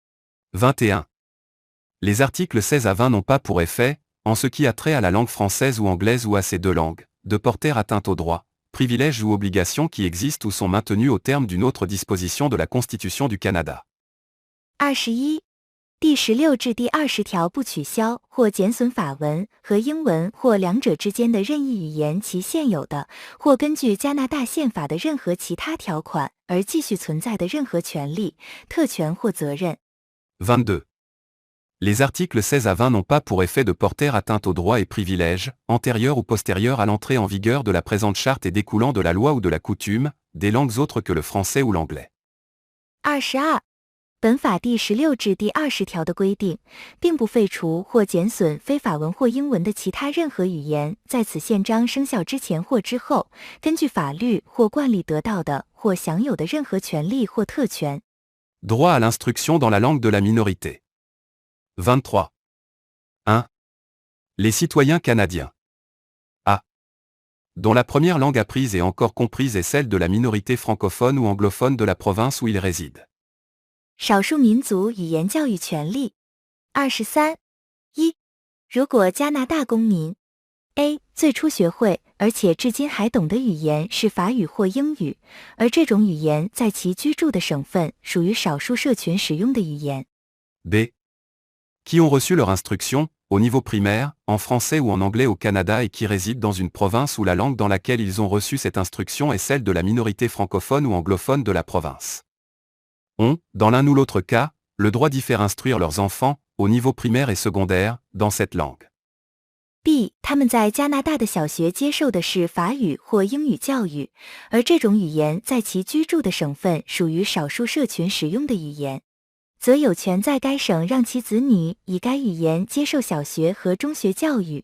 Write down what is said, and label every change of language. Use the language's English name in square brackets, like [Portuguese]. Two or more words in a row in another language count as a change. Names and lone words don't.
[French] 21. Les articles 16 à 20 n'ont pas pour effet, en ce qui a trait à la langue française ou anglaise ou à ces deux langues, de porter atteinte aux droits, privilèges ou obligations qui existent ou sont maintenus au terme d'une autre disposition de la Constitution du Canada. [Chinese] 21. 第16至第20条不取消或减损法文和英文或两者之间的任意语言其现有的或根据加拿大宪法的任何其他条款而继续存在的任何权利、特权或责任。 [French] 22. Les articles 16 à 20 n'ont pas pour effet de porter atteinte aux droits et privilèges, antérieurs ou postérieurs à l'entrée en vigueur de la présente charte et découlant de la loi ou de la coutume, des langues autres que le français ou l'anglais. [Chinese] 22. 本法第16至第20条的规定，并不废除或减损非法文或英文的其他任何语言在此宪章生效之前或之后，根据法律或惯例得到的或享有的任何权利或特权。 [French] Droit à l'instruction dans la langue de la minorité. 23. 1. Les citoyens canadiens. A. Dont la première langue apprise et encore comprise est celle de la minorité francophone ou anglophone de la province où ils résident. [Chinese] 少数民族语言教育权利。23. 1. 如果加拿大公民 A. 最初学会而且至今还懂的语言是法语或英语，而这种语言在其居住的省份属于少数社群使用的语言。 [French] B. Qui ont reçu leur instruction, au niveau primaire, en français ou en anglais au Canada et qui résident dans une province où la langue dans laquelle ils ont reçu cette instruction est celle de la minorité francophone ou anglophone de la province. Ont, dans l'un ou l'autre cas, le droit d'y faire instruire leurs enfants, au niveau primaire et secondaire, dans cette langue. [Chinese] B. 他们在加拿大的小学接受的是法语或英语教育，而这种语言在其居住的省份属于少数社群使用的语言，则有权在该省让其子女以该语言接受小学和中学教育。